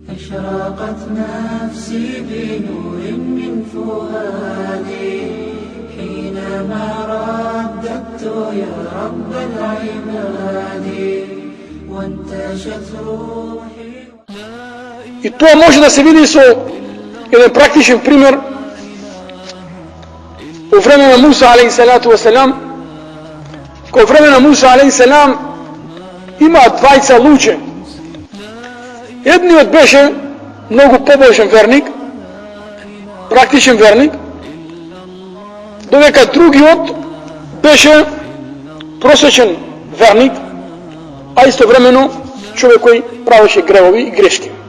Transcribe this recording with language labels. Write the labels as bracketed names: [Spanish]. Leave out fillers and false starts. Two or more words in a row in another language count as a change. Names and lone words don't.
[Arabic] أشرقت نفسي بنور من فؤادي حينما رددت يا رب العباد وانتشت روحي. [Macedonian] И тоа може да се види со еден практичен пример во време на Муса [Arabic] عليه الصلاة والسلام. [Macedonian] Во време на Муса алейхиссалам има двајца луѓе. Едниот беше многу побожен верник, практичен верник, додека другиот беше просечен верник, а истовремено човек кој правеше гревови и грешки.